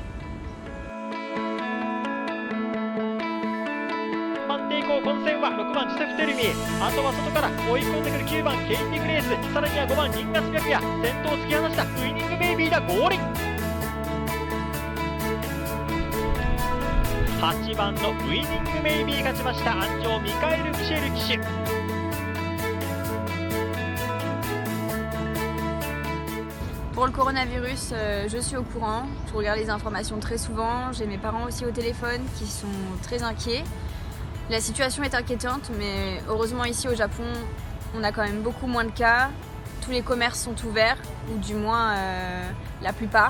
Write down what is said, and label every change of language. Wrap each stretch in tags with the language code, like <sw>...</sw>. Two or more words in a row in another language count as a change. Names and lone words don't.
<ja>抵抗混戦は6番ジセフ・テルミ、あとは外から追い込んでくる9番ケイティ・グレース、さらには5番リンガス・白夜、先頭を突き放したウイニングベイビーだ合輪。8番のウイニングベイビー勝ちました。安城ミカエル・ミシェル騎手。</ja> <fr>Pour le coronavirus, je suis au courant, je regarde les informations très souvent, j'ai mes parents aussi au téléphone qui sont très inquiets. La situation est inquiétante, mais heureusement ici au Japon, on a quand même beaucoup moins de cas, tous les commerces sont ouverts, ou du moins la plupart.</fr>